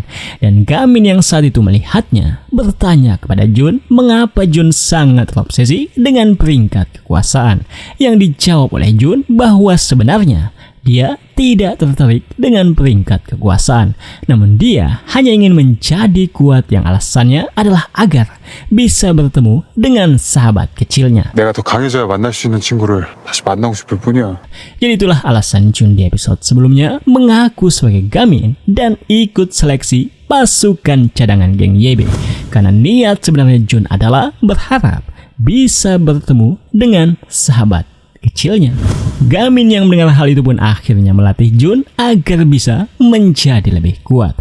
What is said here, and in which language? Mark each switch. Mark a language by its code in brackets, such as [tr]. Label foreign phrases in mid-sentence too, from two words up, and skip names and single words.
[id] Dan Gamin yang saat itu melihatnya bertanya kepada Jun mengapa Jun sangat terobsesi dengan peringkat kekuasaan. Yang dijawab oleh Jun bahwa sebenarnya dia tidak tertarik dengan peringkat kekuasaan, namun dia hanya ingin menjadi kuat yang alasannya adalah agar bisa bertemu dengan sahabat kecilnya. [ko] 내가 더 강해져야 만날 수 있는 친구를 다시 만나고 싶을 뿐이야. [id] Jadi itulah alasan Jun di episode sebelumnya mengaku sebagai Gamin dan ikut seleksi pasukan cadangan geng YB. Karena niat sebenarnya Jun adalah berharap bisa bertemu dengan sahabat kecilnya. Gamin yang mendengar hal itu pun akhirnya melatih Jun agar bisa menjadi lebih kuat.